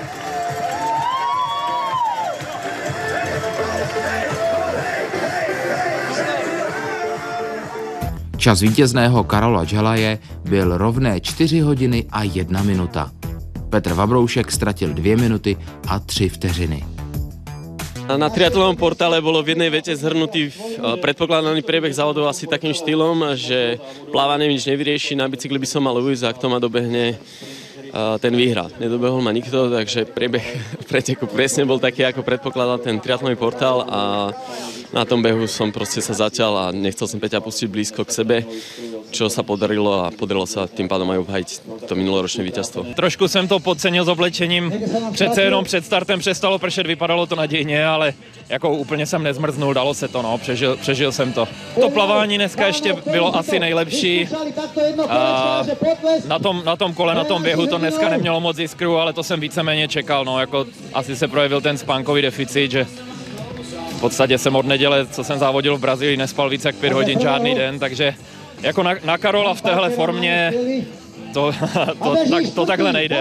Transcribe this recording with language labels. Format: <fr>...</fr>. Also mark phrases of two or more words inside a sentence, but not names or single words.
<cs>Čas vítězného Karola Džalaje byl rovné 4 hodiny a 1 minuta. Petr Vabroušek ztratil 2 minuty a 3 vteřiny.</cs> <sk>Na triatlonovom portále bolo v jednej vete zhrnutý predpokladaný priebeh závodov asi takým štýlom, že plávanie nič nevyrieši, na bicykli by som mal ujsť a kto ma dobehne, ten vyhrá. Nedobehol ma nikto, takže priebeh preteku presne bol taký, ako predpokladal ten triatlonový portál a na tom behu som proste sa začal a nechcel som Peťa pustiť blízko k sebe, čo sa podarilo a podarilo sa tým pádom aj obhajiť to minuloročné víťazstvo.</sk> <cs>Trošku jsem to podcenil s oblečením, přece jenom před startem přestalo pršet, vypadalo to nadějně, ale jako úplně jsem nezmrznul, dalo se to, no, přežil jsem to. To plavání dneska ještě bylo asi nejlepší. Na tom kole, na tom běhu to dneska nemělo moc jiskru, ale to jsem víceméně čekal, no, jako asi se projevil ten spánkový deficit, že v podstatě jsem od neděle, co jsem závodil v Brazílii, nespal více jak 5 hodin žádný den, takže jako na Karola v téhle formě to takhle nejde.</cs>